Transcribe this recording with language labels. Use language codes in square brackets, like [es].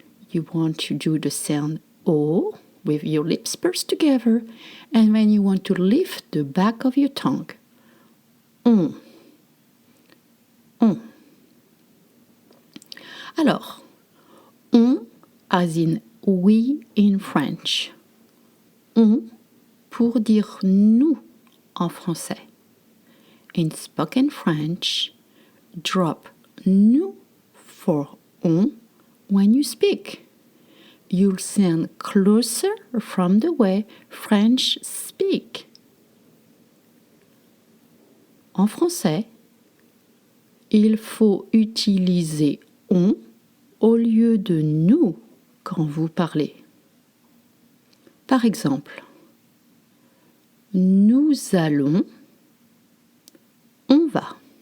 [en] You want to do the sound O with your lips pursed together, and then you want to lift the back of your tongue. On. On. Alors, on as in we in French. [fr] On pour dire nous en français. [en] In spoken French, drop nous for on when you speak. You'll sound closer from the way French speak. [fr] En français, il faut utiliser on au lieu de nous quand vous parlez. Par exemple, nous allons, on va.